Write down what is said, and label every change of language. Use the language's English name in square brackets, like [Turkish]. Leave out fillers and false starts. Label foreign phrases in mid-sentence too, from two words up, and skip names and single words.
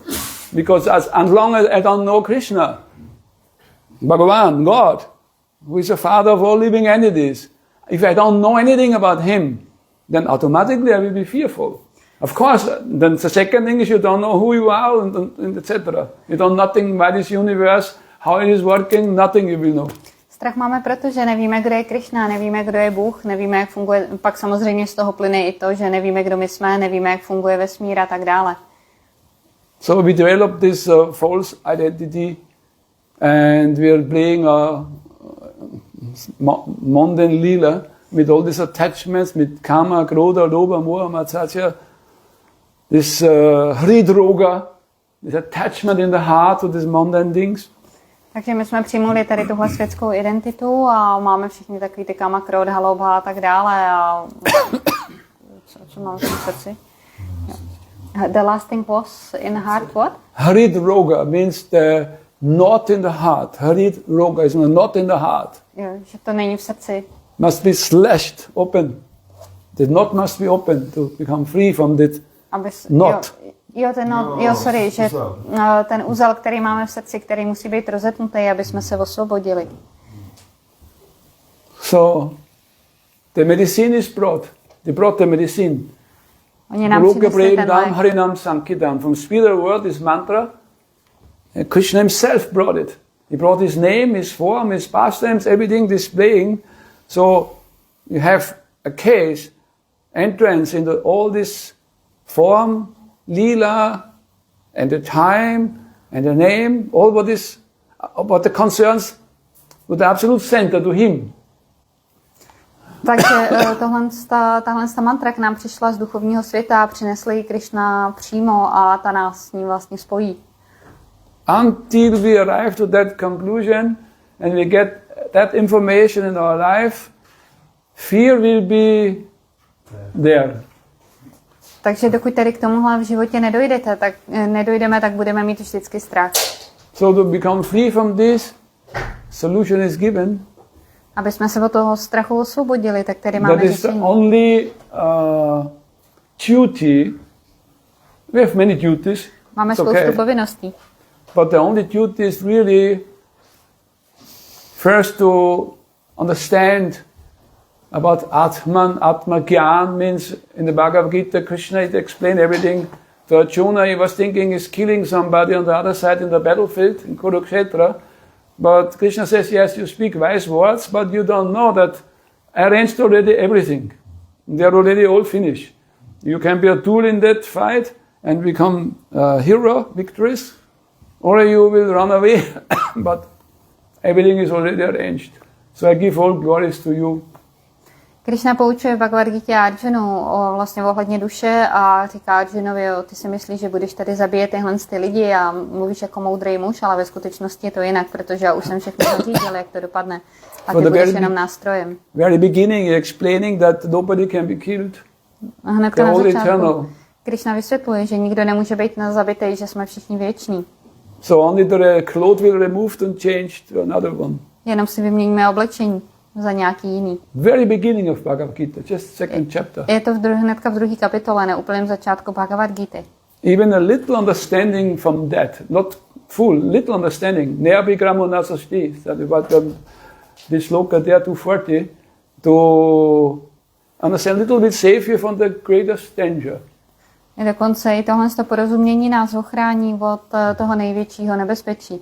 [English] Because as long as I don't know Krishna, Bhagavan, God, who is the father of all living entities, if I don't know anything about him, then automatically I will be fearful. Of course, then the second thing is you don't know who you are and etc. You don't know nothing about this universe, how it is working, nothing you will know. [Czech] Strach máme proto, že nevíme, kdo je Krišna, nevíme, kdo je Bůh, nevíme, jak funguje, pak samozřejmě z toho plyne i to, že nevíme, kdo my jsme, nevíme, jak funguje vesmír a tak dále. [English] So we developed this false identity and we are playing a mundane lila with all these attachments, with [Sanskrit] kama, krodha, lobha, moha, matsatya, [English] this hridroga, this attachment in the heart to these mundane things. [Czech] Takže my jsme přijmuli tady tuhle světskou identitu a máme všichni takový ty [Sanskrit] kama, krodha, lobha [Czech] a tak dále. A co máme v srdci? [English] The last thing was in the heart, what? Hridroga means the knot in the heart. Hridroga is a knot in the heart. [Czech] Jo, že to není v srdci. [English] Must be slashed open. The knot must be open to become free from that knot. [Czech] Jo, ten knot, jo, sorry, že ten uzel, který máme v srdci, který musí být rozetnutý, aby jsme se osvobodili. [English] So, the medicine is brought. They brought the medicine. [Czech] Oni nám přinesli ten lék. [English] Harinam Sankirtan. From spirit world, this mantra, Krishna himself brought it. He brought his name, his form, his pastimes, everything displaying. So you have a case, entrance into all this form, lila, and the time, and the name, all what the concerns with the absolute center to him. [Czech] Takže tahle mantra k nám přišla z duchovního světa, přinesl ji Krishna přímo a ta nás s ním vlastně spojí. [English] Until we arrive to that conclusion and we get that information in our life, fear will be there. [Czech] Takže dokud tady k tomuhle v životě nedojdeme, tak budeme mít vždycky strach. [English] So to become free from this, solution is given. [Czech] Aby jsme se od toho strachu osvobodili, tak tady máme řešení. [English] That is the only duty. We have many duties. [Czech] Máme spoustu povinností. [English] But the only duty is really first to understand about Atman. [Sanskrit] Atma Gyan [English] means in the Bhagavad Gita, Krishna explained everything to Arjuna. He was thinking he's killing somebody on the other side in the battlefield in Kurukshetra. But Krishna says, yes, you speak wise words, but you don't know that I arranged already everything. They are already all finished. You can be a tool in that fight and become a hero, victorious, or you will run away, but everything is already arranged. So I give all glories to you. [Czech] Krishna poučuje v Bhagavad Gita Arjunu vlastně ohledně duše a říká Arjunovi, ty si myslíš, že budeš tady zabíjet tyhle ty lidi a mluvíš jako moudrý muž, ale ve skutečnosti je to jinak, protože já už jsem všechno zařídil, jak to dopadne. A ty budeš jenom nástrojem. [English] Very beginning explaining that nobody can be killed. [Czech] A hned na začátku Krishna vysvětluje, že nikdo nemůže být zabitý, že jsme všichni věční. [English] So only the cloth will removed and changed to another one. [Czech] Jenom si vyměníme oblečení za nějaký jiný. [English] Very beginning of Bhagavad Gita, just second chapter. [Czech] Je to hnedka v druhé kapitole, na úplném začátku Bhagavad Gita. [English] Even a little understanding from that, not full, little understanding. [Sanskrit] Neabigramo nasasti, [English] that is what this sloka there 240, to understand a little bit save you from the greatest danger. [Czech] Dokonce i tohle porozumění nás ochrání od toho největšího nebezpečí.